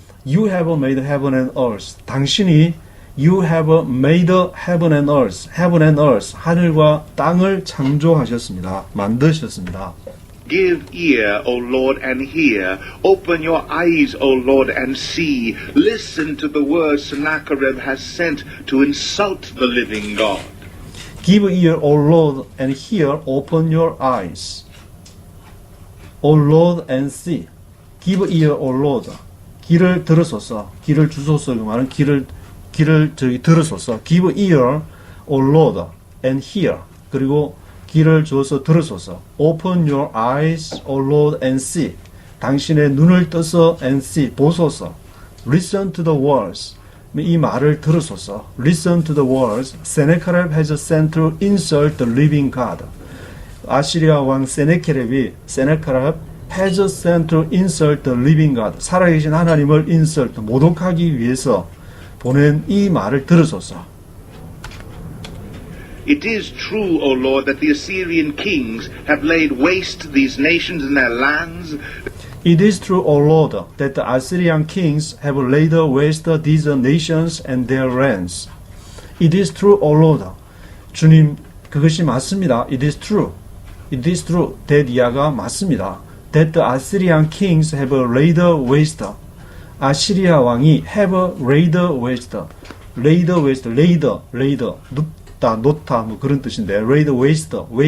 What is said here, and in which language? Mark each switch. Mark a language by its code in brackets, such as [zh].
[en] You have made heaven and earth. [ko] 당신이 [en] You have made heaven and earth. Heaven and earth. [ko] 하늘과 땅을 창조하셨습니다. 만드셨습니다. [en] Give ear, O Lord, and hear. Open your eyes, O Lord, and see. Listen to the words Sennacherib has sent to insult the living God. Give ear, O Lord, and hear. Open your eyes, O Lord, and see. Give ear, O Lord. [ko] 귀를 들으소서. 귀를 주소서. 그 말은 귀를 들으소서. [en] Give ear, O Lord, and hear. [ko] 그리고 귀를 주어서 들으소서. [en] Open your eyes, O Lord, and see. [ko] 당신의 눈을 떠서 [en] and see, [ko] 보소서. [en] Listen to the words. [ko] 이 말을 들으소서. [en] Listen to the words. Sennacherib has sent to insult the living God. [ko] 아시리아 왕 세네케립이 [en] has sent to insult the living God. [ko] 살아계신 하나님을 insult, 모독하기 위해서 보낸 이 말을 들으소서. [en] It is true, O Lord, that the Assyrian kings have laid waste these nations and their lands. It is true, O Lord, that the Assyrian kings have laid waste these nations and their lands. It is true, O Lord. [ko] 주님, 그것이 맞습니다. [en] It is true. It is true. that [ko] 맞습니다. [en] That the Assyrian kings have laid waste. [ko] 아시리아 왕이 [en] have laid waste. laid waste. laid. [ko] 눕다, 놓다, 뭐 그런 뜻인데, [en] laid waste.